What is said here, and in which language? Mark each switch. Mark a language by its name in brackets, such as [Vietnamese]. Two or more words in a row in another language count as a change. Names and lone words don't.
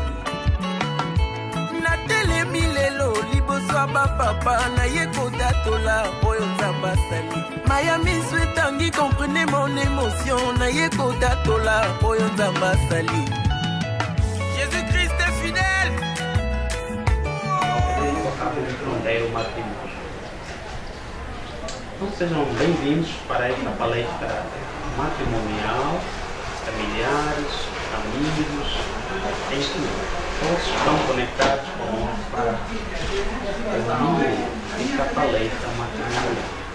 [Lingala] natelemi lelo liboso ya bapapa na ye kodatola oyo nzamba sali mayami so etangi [French] comprenez mon émotion [Lingala] na ye kodatola oyo nzamba sali [French] Jésus-Christ est fidèle. [Portuguese] Então sejam bem-vindos para esta palestra matrimonial, familiares, amigos, enfim, todos estão conectados com o homem para unir esta paleta matrimonial.